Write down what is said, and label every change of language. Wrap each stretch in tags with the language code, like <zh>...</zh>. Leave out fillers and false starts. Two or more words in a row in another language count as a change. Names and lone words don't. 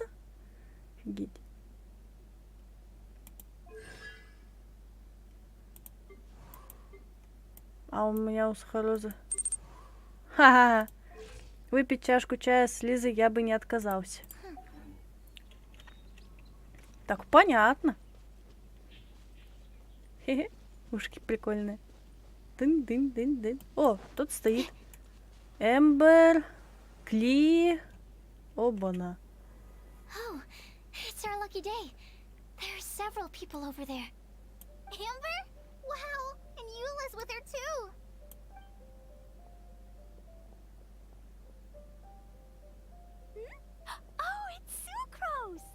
<ru>Офигеть. А у меня у сахарозы... Ха-ха-ха. Выпить чашку чая с Лизой я бы не отказался. Так, понятно. Хе-хе. Ушки прикольные. Дын-дын-дын-дын. О, тут стоит. Эмбер. Кли. Оба-на.</ru> <en>Oh, it's our lucky day. There are several people over there. Amber? Wow, and Eula's with her too. Oh, it's Sucrose!</en>